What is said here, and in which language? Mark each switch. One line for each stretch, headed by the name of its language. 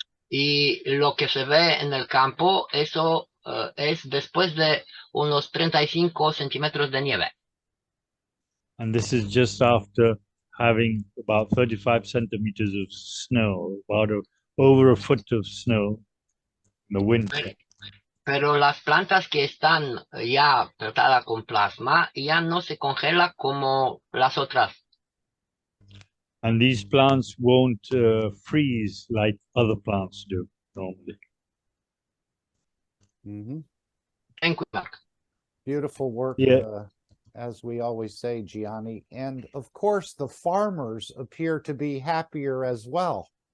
Spanish: Y lo que se ve en el campo, eso es después de unos 35 centímetros de nieve.
English: And this is just after having about 35 centimeters of snow, over a foot of snow in the winter.
Spanish: Pero las plantas que están ya tratadas con plasma ya no se congelan como las otras.
English: And these plants won't freeze like other plants do normally. Thank you, Mark. Beautiful work, Yeah. as we always say, Gianni. And of course, the farmers appear to be happier as well.